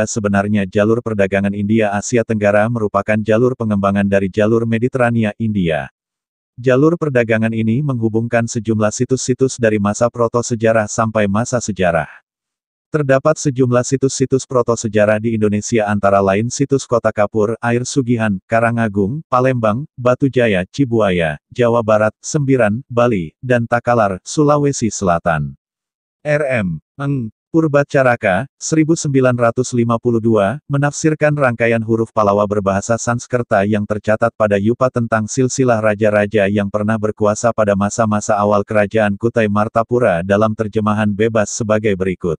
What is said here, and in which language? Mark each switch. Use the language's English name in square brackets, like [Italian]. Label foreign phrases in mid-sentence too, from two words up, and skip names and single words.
[Indonesian] Sebenarnya jalur perdagangan India Asia Tenggara merupakan jalur pengembangan dari jalur Mediterania India. Jalur perdagangan ini menghubungkan sejumlah situs-situs dari masa protosejarah sampai masa sejarah. Terdapat sejumlah situs-situs protosejarah di Indonesia antara lain situs Kota Kapur, Air Sugihan, Karangagung, Palembang, Batu Jaya, Cibuaya, Jawa Barat, Sembiran, Bali, dan Takalar, Sulawesi Selatan. R.M. Eng. Purbacaraka, 1952, menafsirkan rangkaian huruf Palawa berbahasa Sanskerta yang tercatat pada Yupa tentang silsilah raja-raja yang pernah berkuasa pada masa-masa awal kerajaan Kutai Martapura dalam terjemahan bebas sebagai berikut.